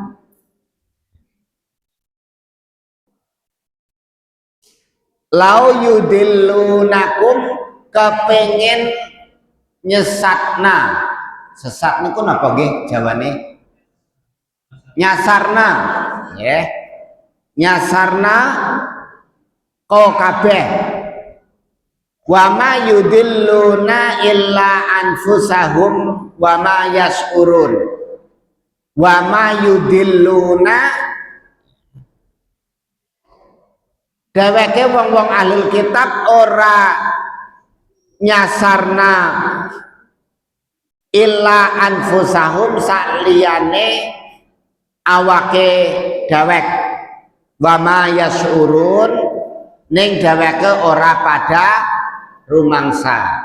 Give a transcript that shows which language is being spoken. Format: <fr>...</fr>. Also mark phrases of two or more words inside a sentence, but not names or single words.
<jv>kepingin nyesatna sesat niku napa nggih jawane nyasarna ya nyasarna ko kabeh</jv> <ar>وما يضلون إلا أنفسهم وما يشعرون وما يضلون</ar> <jv>dheweke wong-wong</jv> <ar>أهل الكتاب</ar> <jv>ora nyasarna</jv> <ar>إلا أنفسهم</ar> <jv>sakliyane awake dewek</jv> <ar>وما يشعرون</ar> <jv>ning dheweke ora pada rumangsa</jv>